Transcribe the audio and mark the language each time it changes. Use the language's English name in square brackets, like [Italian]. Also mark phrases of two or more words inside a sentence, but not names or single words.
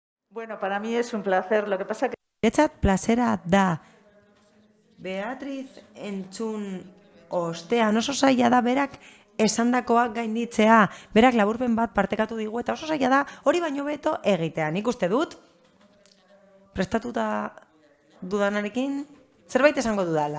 [Spanish] Bueno, para mí es un placer. Lo que pasa que [Basque] Niretzat plazera da. Beatriz entzun ostean oso zaila da berak esandakoak gainditzea, berak laburpen bat partekatu digu eta oso zaila da hori baino beto egitea. Nik uste dut, prestatuta dudanarekin, zerbait esango dudala.